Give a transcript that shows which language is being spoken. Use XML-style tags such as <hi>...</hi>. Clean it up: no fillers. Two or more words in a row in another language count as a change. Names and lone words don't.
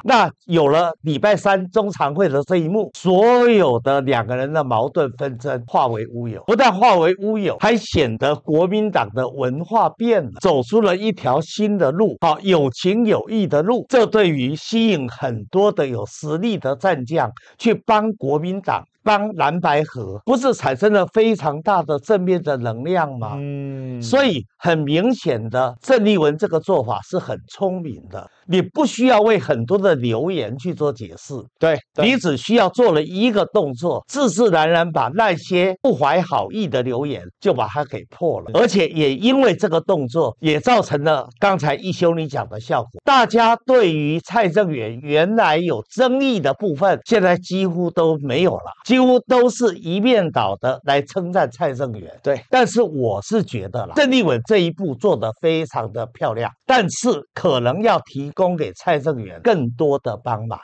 <zh>那有了禮拜三中常會的這一幕，所有的兩個人的矛盾紛爭化為烏有，不但化為烏有，還顯得國民黨的文化變了，走出了一條新的路，有情有義的路。這對於吸引很多的有實力的戰將去幫國民黨，幫藍白合，不是產生了非常大的正面的能量嗎？所以很明顯的，鄭麗文這個做法是很聰明的。你不需要為很多的留言去做解釋，對，你只需要做了一個動作，自自然然把那些不懷好意的留言就把它給破了，而且也因為這個動作，也造成了剛才一休你講的效果。大家對於蔡正元原來有爭議的部分，現在幾乎都沒有了，幾乎都是一面倒的來稱讚蔡正元。對，但是我是覺得啦，鄭麗文這一步做得非常的漂亮，但是可能要提供給蔡正元更多的幫忙，</zh>